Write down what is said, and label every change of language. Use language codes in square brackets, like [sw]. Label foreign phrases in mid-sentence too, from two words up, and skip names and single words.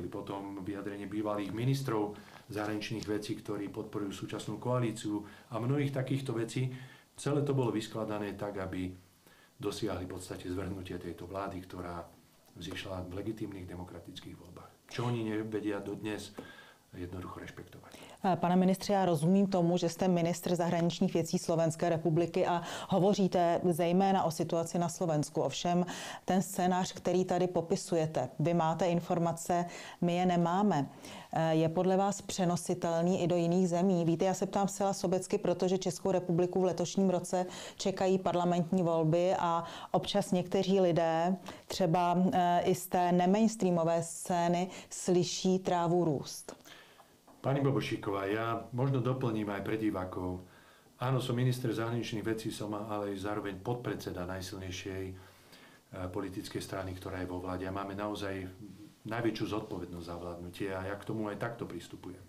[sk] Potom vyjadrenie bývalých ministrov zahraničných vecí, ktorí podporujú súčasnú koalíciu a mnohých takýchto vecí. Celé to bolo vyskladané tak, aby dosiahli v podstate zvrhnutie tejto vlády, ktorá vzýšla v legitímnych demokratických voľbách. Čo oni nevedia dodnes jednoducho rešpektovať. [cs] Pane ministře, já rozumím tomu, že jste ministr zahraničních věcí Slovenské republiky a hovoříte zejména o situaci na Slovensku. Ovšem ten scénář, který tady popisujete, vy máte informace, my je nemáme. Je podle vás přenositelný i do jiných zemí? Víte, já se ptám zcela sobecky, protože Českou republiku v letošním roce čekají parlamentní volby a občas někteří lidé, třeba i z té nemainstreamové scény, slyší trávu růst. [sk] Pani Bobošíková, ja možno doplním aj pre divákov. Áno, som minister zahraničných vecí, som ale aj zároveň podpredseda najsilnejšej politickej strany, ktorá je vo vláde. A máme naozaj najväčšiu zodpovednosť za vládnutie a ja k tomu aj takto pristupujem.